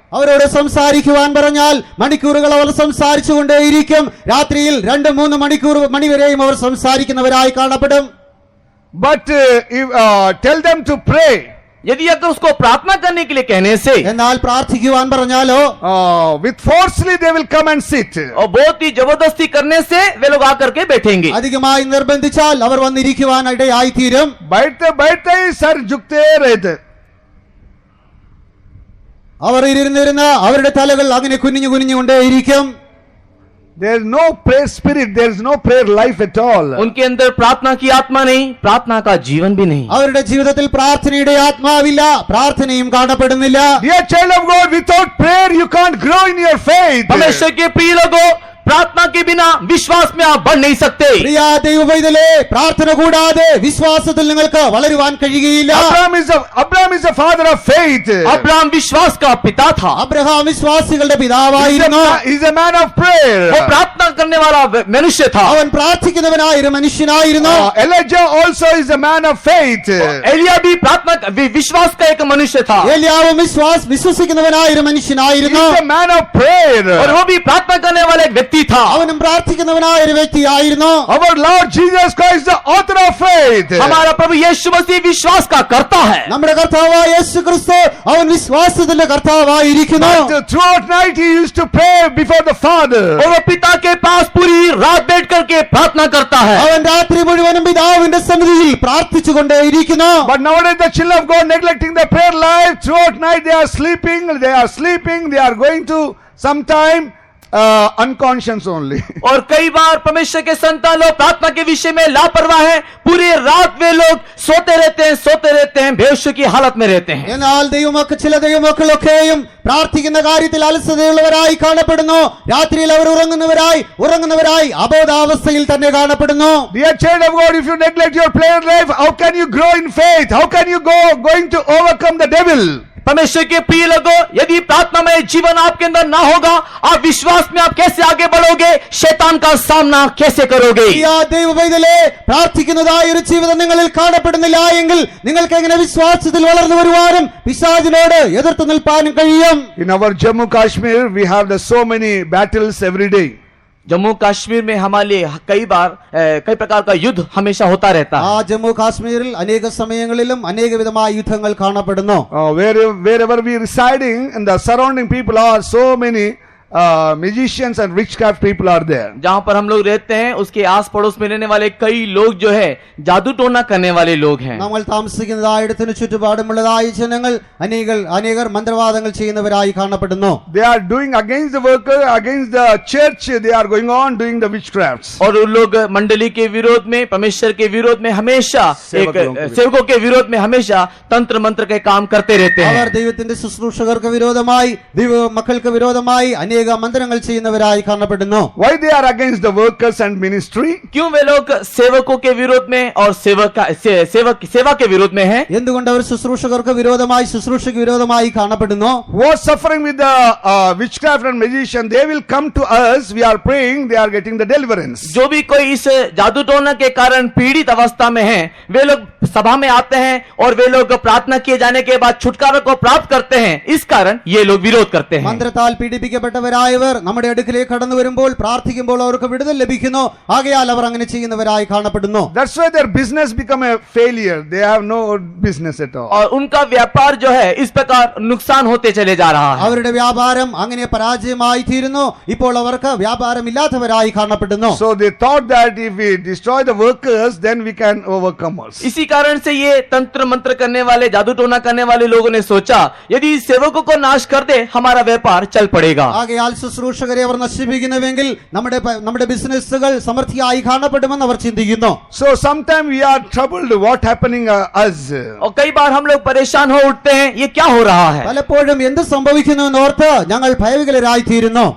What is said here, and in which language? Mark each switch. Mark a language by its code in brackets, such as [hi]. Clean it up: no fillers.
[ml] അവരോട് സംസാരിക്കുവാൻ പറഞ്ഞാൽ മണിക്കൂറുകൾ അവർ സംസാരിച്ചുകൊണ്ടേയിരിക്കും. രാത്രിയിൽ 2-3 മണിവരെയും അവർ സംസാരിക്കുന്നവരായി കാണപ്പെടും. [en] But if tell them to pray, [hi] यदि अगर उसको प्रार्थना करने के लिए कहने से [ml] എന്നാൽ പ്രാർത്ഥിക്കുവാൻ പറഞ്ഞാലോ [en] with forcefully they will come and sit. [hi] और बहुत ही जबरदस्ती करने से वे लोग आकर के बैठेंगे। [ml] അധികമായി നിർബന്ധിച്ചാൽ അവർ വന്നിരിക്കുവാൻ ഇടയായി തീരും. [hi] बैठते बैठते ही सर झुकते रहते. [ml] അവർ ഇരുന്നിരുന്ന് അവരുടെ തലകൾ അങ്ങനെ കുനിഞ്ഞുകൊണ്ടേയിരിക്കും. [en] There is no prayer spirit, there is no prayer life at all. [hi] उनके अंदर प्रार्थना की आत्मा नहीं, प्रार्थना का जीवन भी नहीं। [ml] അവരുടെ ജീവിതത്തിൽ പ്രാർത്ഥനയുടെ ആത്മാവില്ല, പ്രാർത്ഥനയും കാണപ്പെടുന്നില്ല. [en] Dear child of God, without prayer you can't grow in your faith. [hi] परमेश्वर के प्रिय लोगों, प्रार्थना के बिना विश्वास में आप बढ़ नहीं सकते। [ml] പ്രിയ ദൈവവൈതലേ, പ്രാർത്ഥന കൂടാതെ വിശ്വാസത്തിൽ നിങ്ങൾക്ക് വളരുവാൻ കഴിയുകയില്ല. [en] Abraham is the father of faith. [hi] Abraham विश्वास का पिता था। [ml] അബ്രഹാം വിശ്വാസികളുടെ പിതാവായിരുന്നു. [en] He is a man of prayer. [hi] वो प्रार्थना करने वाला मनुष्य था। [ml] അവൻ പ്രാർത്ഥിക്കുന്നവനായ ഒരു മനുഷ്യനായിരുന്നു. [en] Elijah also is a man of faith. [hi] Elia भी प्रार्थना विश्वास का एक मनुष्य था। [ml] ഏലിയാവും വിശ്വസിക്കുന്നവനായ ഒരു [en] He [ml] മനുഷ്യനായിരുന്നു. [en] is a man of prayer. [hi] और वो भी प्रार्थना करने वाला एक व्यक्ति था। [ml] അവനും പ്രാർത്ഥിക്കുന്നവനായ ഒരു വ്യക്തിയായിരുന്നു. [en] Our Lord Jesus Christ, the author of faith. [hi] हमारा प्रभु यीशु मसीह विश्वास का करता है। [ml] നമ്മുടെ കർത്താവായ യേശു ക്രിസ്തു അവൻ വിശ്വാസത്തിന്റെ കർത്താവായിരിക്കുന്നു. [en] But throughout night he used to pray before the Father. [hi] और वो पिता के पास पूरी रात बैठ करके प्रार्थना करता है। [ml] അവൻ രാത്രി മുഴുവനും പിതാവിന്റെ സന്നിധിയിൽ പ്രാർത്ഥിച്ചുകൊണ്ടേയിരിക്കുന്നു. [en] But nowadays the children of God neglecting the prayer life. Throughout night they are sleeping, they are going to sometime unconscious only. [hi] और कई बार परमेश्वर के संतान लोग प्रार्थना के विषय में लापरवाह हैं। पूरी रात वे लोग सोते रहते हैं, बेहोशी की हालत में रहते हैं। [ml] എന്നാൽ ചില ദൈവമക്കളൊക്കെയും പ്രാർത്ഥിക്കുന്ന കാര്യത്തിൽ അലസതയുള്ളവരായി കാണപ്പെടുന്നു. രാത്രിയിൽ അവർ ഉറങ്ങുന്നവരായി അബോധാവസ്ഥയിൽ തന്നെ കാണപ്പെടുന്നു. [en] Dear child of God, if you neglect your prayer life, how can you grow in faith? How can you going to overcome the devil? [hi] परमेश्वर के प्रिय लोगों, यदि प्रार्थनामय जीवन आपके अंदर ना होगा, आप विश्वास में आप कैसे आगे बढ़ोगे? शैतान का सामना कैसे करोगे? [ml] പ്രിയ ദൈവവൈതലേ, പ്രാർത്ഥിക്കുന്നതായ ഒരു ജീവിതം നിങ്ങളിൽ കാണപ്പെടുന്നില്ല എങ്കിൽ നിങ്ങൾക്ക് എങ്ങനെ വിശ്വാസത്തിൽ വളർന്നു വരുവാനും പിശാചിനോട് എതിർത്ത് നിൽപ്പാനും കഴിയും? [en] In our Jammu Kashmir, we have so many battles every day. [hi] Jammu Kashmir में हमारे लिए कई प्रकार का युद्ध हमेशा होता रहता ആ है। [ml] ജമ്മു കാശ്മീരിൽ അനേക സമയങ്ങളിലും അനേക വിധമായ യുദ്ധങ്ങൾ കാണപ്പെടുന്നു. [en] Wherever we residing, and the surrounding people are so many magicians and witchcraft people are there. [hi] जहाँ पर हम लोग रहते हैं उसके आस पड़ोस में रहने वाले कई लोग जो है जादू टोना करने वाले लोग हैं। [ml] നമ്മൾ താമസിക്കുന്നതായിടത്തിന് ചുറ്റുപാടുമുള്ളതായ ജനങ്ങൾ അനേകർ മന്ത്രവാദങ്ങൾ ചെയ്യുന്നവരായി കാണപ്പെടുന്നു. [en] They are doing against the worker, against the church, they are going on doing the witchcrafts. [hi] और उन लोग मंडली के विरोध में, परमेश्वर के विरोध में हमेशा सेवकों के विरोध में हमेशा तंत्र मंत्र के काम करते रहते हैं। [ml] അവർ ദൈവത്തിന്റെ ശുശ്രൂഷകർക്ക് വിരോധമായി ദൈവ മക്കൾക്ക് വിരോധമായി അനേക മന്ത്രങ്ങൾ ചെയ്യുന്നവരായി കാണപ്പെടുന്നു. [en] Why they are against the workers and ministry? [hi] क्यों वे लोग सेवकों के विरोध में और सेवा के विरोध में हैं? [ml] എന്തുകൊണ്ട് അവർ ശുശ്രൂഷകർക്ക് വിരോധമായി ശുശ്രൂഷയ്ക്ക് വിരോധമായി കാണപ്പെടുന്നു? [en] Who are suffering with the witchcraft and magician, they will come to us, we are praying, they are getting the deliverance. [hi] जो भी कोई इस जादू टोना के कारण पीड़ित अवस्था में हैं, वे लोग सभा में आते हैं और वे लोग प्रार्थना किए जाने के बाद छुटकारा को प्राप्त करते हैं। इस कारण ये लोग विरोध करते हैं। [ml] മന്ത്രത്താൽ പീഡിപ്പിക്കപ്പെട്ടവരായവർ നമ്മുടെ അടുക്കിലേക്ക് കടന്നു വരുമ്പോൾ പ്രാർത്ഥിക്കുമ്പോൾ അവർക്ക് വിടുതൽ ലഭിക്കുന്നു. ആകയാൽ അവർ അങ്ങനെ ചെയ്യുന്നവരായി കാണപ്പെടുന്നു. [en] That's why their business become a failure. They have no business at all. [hi] और उनका व्यापार जो है इस प्रकार नुकसान होते चले जा रहा है। [ml] അവരുടെ വ്യാപാരം അങ്ങനെ പരാജയമായി തീരുന്നു. ഇപ്പോൾ അവർക്ക് വ്യാപാരമില്ലാത്തവരായി കാണപ്പെടുന്നു. [en] So they thought that if we destroy the workers, then we can overcome us. [hi] इसी कारण से ये तंत्र मंत्र करने वाले, जादू टोना करने वाले लोगों ने सोचा यदि सेवकों को नाश कर दे हमारा व्यापार चल पड़ेगा। [ml] ആകയാൽ ശുശ്രൂഷകരെ അവർ നശിപ്പിക്കുന്നുവെങ്കിൽ നമ്മുടെ ബിസിനസ്സുകൾ സമൃദ്ധിയായി കാണപ്പെടുമെന്ന് അവർ ചിന്തിക്കുന്നു. [en] So sometimes we are troubled what happening us. [hi] और कई बार हम लोग परेशान हो उठते हैं ये क्या हो रहा है। [ml] പലപ്പോഴും എന്ത് സംഭവിക്കുന്നു എന്നോർത്ത് ഞങ്ങൾ ഭയവികലരായി തീരുന്നു.